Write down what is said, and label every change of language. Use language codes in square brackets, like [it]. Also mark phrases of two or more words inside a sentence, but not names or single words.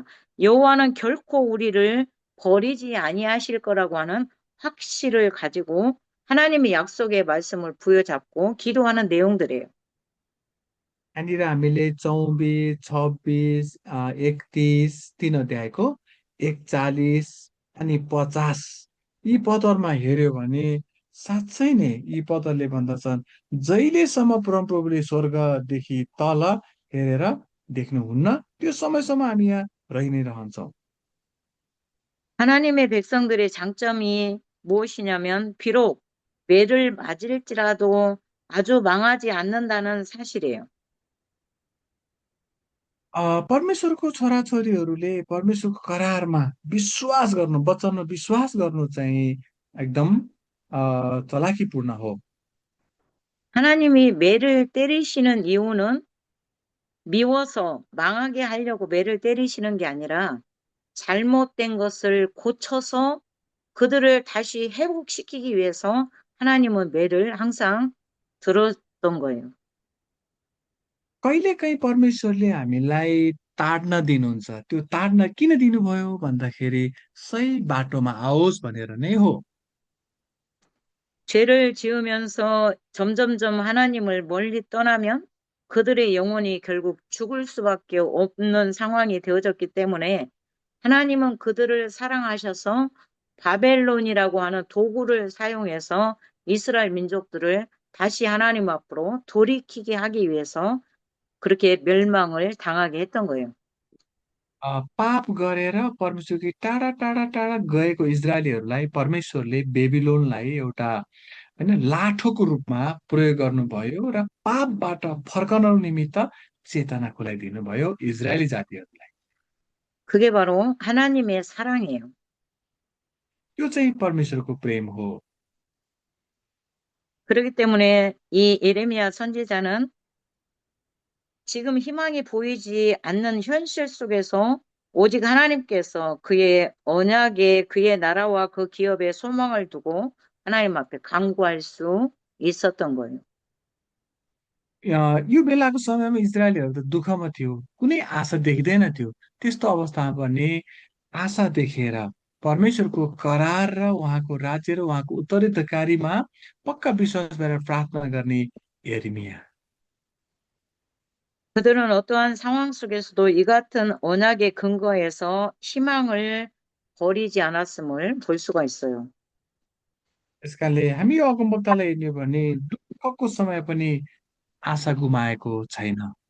[ko] 여호와는 결코 우리를 버리지 아니하실 거라고 하는 확신을 가지고 하나님의 약속의 말씀을 부여잡고 기도하는 내용들이에요. [ne] यहाँनिर हामीले 24, 26, 31 3 अध्यायको 41 अनि 50 यी पदहरूमा हेऱ्यो भने साँच्चै नै यी पदहरूले भन्दछन् जहिलेसम्म परमप्रभुले स्वर्गदेखि तल हेरेर देख्नुहुन्न त्यो समयसम्म हामी यहाँ रहि नै रहन्छौँ। [ko] 하나님의 백성들의 장점이 무엇이냐면 비록 매를 맞을지라도 아주 망하지 않는다는 사실이에요. [ne] परमेश्वरको छोराछोरीहरूले परमेश्वरको करारमा विश्वास गर्नु वचनमा विश्वास गर्नु चाहिँ एकदम चलाखीपूर्ण हो। [ko] 하나님이 매를 때리시는 이유는 미워서 망하게 하려고 매를 때리시는 게 아니라 잘못된 것을 고쳐서 그들을 다시 회복시키기 위해서 하나님은 매를 항상 들었던 거예요. [ne] कहिलेकाहीँ परमेश्वरले हामीलाई ताड्न दिनुहुन्छ त्यो ताड्न किन दिनुभयो भन्दाखेरि सही बाटोमा आओस् भनेर नै हो। [ko] 죄를 지으면서 점점점 하나님을 멀리 떠나면 그들의 영혼이 결국 죽을 수밖에 없는 상황이 되어졌기 때문에 하나님은 그들을 사랑하셔서 바벨론이라고 하는 도구를 사용해서 이스라엘 민족들을 다시 하나님 앞으로 돌이키게 하기 위해서 그렇게 멸망을 당하게 했던 거예요. [ne] पाप गरेर परमेश्वरकी टाढा टाढा टाढा गएको इजरायलीहरूलाई परमेश्वरले बेबिलोनलाई एउटा होइन लाठोको रूपमा प्रयोग गर्नुभयो र पापबाट फर्कन निमित्त चेतना खुलाइदिनु भयो इजरायली जातिहरूलाई। [ko] 그게 바로 하나님의 사랑이에요. [ne] त्यो चाहिँ परमेश्वरको प्रेम हो। [ko] 그렇기 때문에 이 예레미야 선지자는 지금 희망이 보이지 않는 현실 속에서 오직 하나님께서 그의 언약에 그의 나라와 그 기업에 소망을 두고 하나님 앞에 간구할 수 있었던 거예요. [ne] यो बेलाको समयमा इजरायलीहरू त दुःखमा थियो, कुनै आशा देखिँदैन थियो। त्यस्तो अवस्थामा पनि आशा देखेर परमेश्वरको करार र उहाँको राज्य र उहाँको उत्तराधिकारीमा पक्का विश्वास गरेर प्रार्थना गर्ने यिर्मया। [ko] 그들은 어떠한 상황 속에서도 이 같은 언약의 근거에서 희망을 버리지 않았음을 볼 수가 있어요. [ne] यसकारणले हामी यो अगमवक्तालाई हेर्ने हो भने दुःखको समय पनि आशा गुमाएको छैन।